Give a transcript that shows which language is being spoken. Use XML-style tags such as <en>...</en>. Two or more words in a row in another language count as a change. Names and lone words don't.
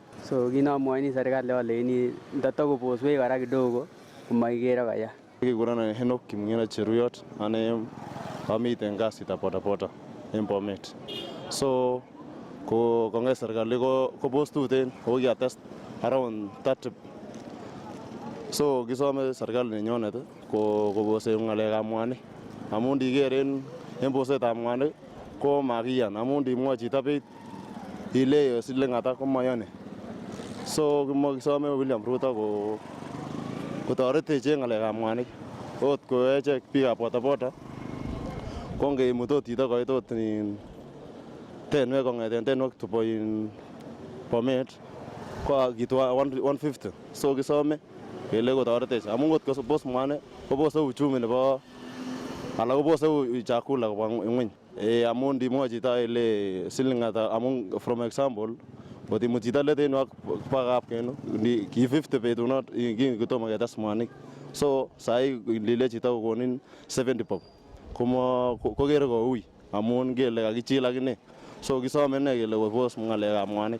<kln>So kinomwoini serikali oleini ndatokoboswech kora kidogo komokikere koya. Kikurenon Henok Kimng'eno Cheruyot, ane amiten kasitab bodaboda en Bomet. So kong'et serikali kobos tuten ako kiates around 30. So kisome serikali nenyonet kobose ng'alekab mwanik amun ndiker en bosetab mwanik ko makiyan amun ndimwoe chito beit ile siling ata komoyoni. So kisome William Ruto kotoretech en ng'alekab mwanik ot koechek biikab bodaboda ko ngeimut ot chito koit ot tenwek kong'eten tenwek tubo Bomet ko kitu 150. So kisome kele kotoretech amun kot kobos mwanik kobose uchumi nebo alak kobose chakula kobwa ngweny amun ndimwochi chito ile siling ata amun</kln> <en>from example</en> <kln>kot imut chito leten ak bakap kenu ki 50 betunot kotomo ketes mwanik so sai lile chito kokonin 70 bob kokere koui amun kele kakichil akine so kisome ne kele kobos ngalekab mwanik.</kln>